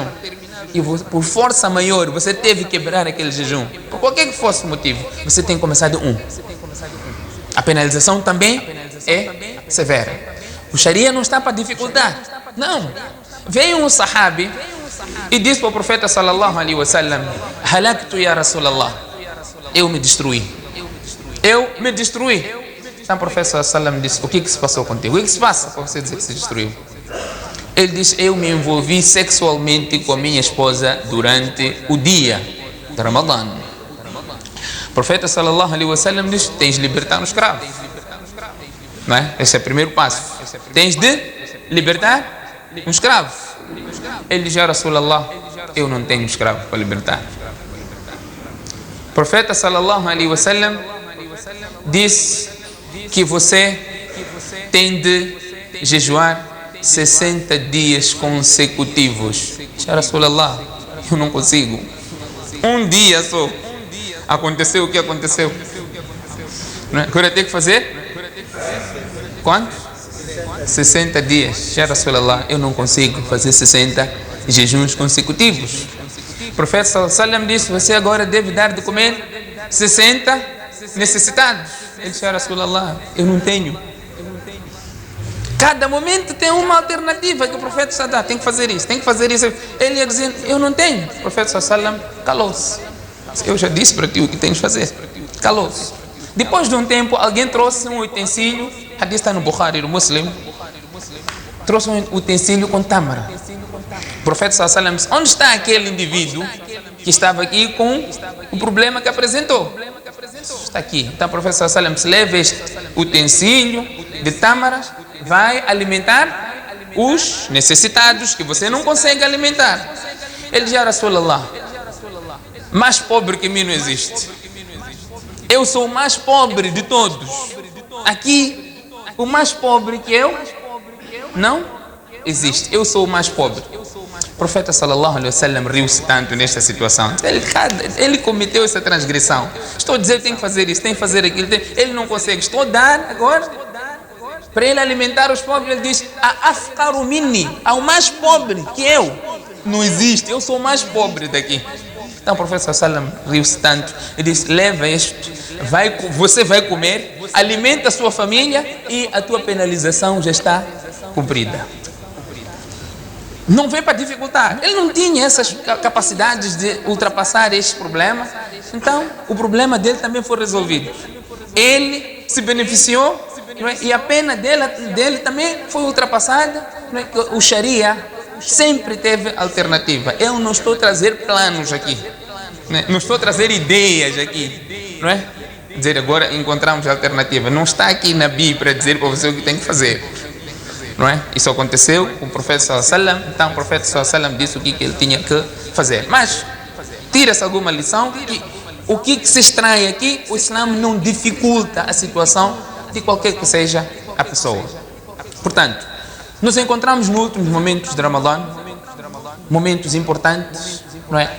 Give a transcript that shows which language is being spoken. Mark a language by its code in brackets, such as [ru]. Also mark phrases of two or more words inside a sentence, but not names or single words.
[pt] E por força maior, você teve que quebrar aquele jejum. Por qualquer que fosse o motivo, você tem que começar de 1. A penalização também é severa. O Sharia não está para dificultar. Não. Veio um sahabi e disse para o profeta [ar] صلى الله عليه وسلم هلكت يا رسول الله. [pt] Eu me destruí. Eu me destruí. Então o profeta [ar] صلى الله عليه وسلم [pt] disse: o que se passou contigo? O que se passa para você dizer que se destruiu? Ele diz: eu me envolvi sexualmente com a minha esposa durante o dia de Ramadã. O profeta [ar] صلى الله عليه وسلم [pt] diz: tens de libertar um escravo. Não é? Esse é o primeiro passo. Tens de libertar um escravo. Ele diz: [ar] يا رسول الله, [pt] eu não tenho escravo para libertar. O profeta [ar] صلى الله عليه وسلم [pt] disse que você tem de jejuar 60 dias consecutivos. [ar] يا رسول الله, [pt] eu não consigo. Um dia só. Aconteceu o que aconteceu. Agora tem que fazer? Quanto? 60 dias. [ar] يا رسول الله, [pt] eu não consigo fazer 60 jejuns consecutivos. O profeta [ar] صلى الله عليه وسلم [pt] disse: você agora deve dar de comer 60 necessitados. Ele disse: [ar] يا رسول الله, [pt] eu não tenho. Cada momento tem uma alternativa que o profeta [ar] صلى الله عليه وسلم [pt] tem que fazer isso, tem que fazer isso. Ele ia dizendo: eu não tenho. O profeta [ar] صلى الله عليه وسلم [pt] calou-se. Eu já disse para ti o que tens de fazer. Calou-se. Depois de um tempo, alguém trouxe um utensílio. Hadith está no Bukhari, no Muslim. Trouxe um utensílio com tâmara. O profeta [ar] صلى الله عليه وسلم [pt] disse: onde está aquele indivíduo que estava aqui com o problema que apresentou? Está aqui. Então o profeta [ar] صلى الله عليه وسلم [pt] leva este utensílio de tâmaras, vai alimentar os necessitados que você não consegue alimentar. Ele diz: [ar] يا رسول الله, [pt] mais pobre que mim não existe. Eu sou o mais pobre de todos. Aqui, o mais pobre que eu não existe. Eu sou o mais pobre. O profeta [ar] صلى الله عليه وسلم [pt] riu-se tanto nesta situação. Ele cometeu essa transgressão. Estou a dizer: tem que fazer isso, tem que fazer aquilo. Ele não consegue. Estou a dar agora para ele alimentar os pobres. Ele diz: [ar] أ أفقر مني, [pt] ao mais pobre que eu não existe. Eu sou o mais pobre daqui. Então o profeta [ar] صلى الله عليه وسلم [pt] riu-se tanto e disse: leva este, você vai comer, alimenta a sua família e a tua penalização já está cumprida. Não veio para dificultar. Ele não tinha essas capacidades de ultrapassar este problema. Então o problema dele também foi resolvido. Ele se beneficiou, não é? E a pena dele também foi ultrapassada. Não é? O Sharia sempre teve alternativa. Eu não estou a trazer planos aqui, né? Não estou a trazer ideias aqui, não é? Dizer agora encontramos alternativa. Não está aqui na Bíblia para dizer para você o que tem que fazer, não é? Isso aconteceu com o profeta [ar] صلى الله عليه وسلم. [pt] Então o profeta [ar] صلى الله عليه وسلم [pt] disse o que ele tinha que fazer. Mas tira-se alguma lição que o que se extrai aqui: o Islã não dificulta a situação de qualquer que seja a pessoa. Portanto, nos encontramos nos últimos momentos de Ramadã, momentos importantes, não é?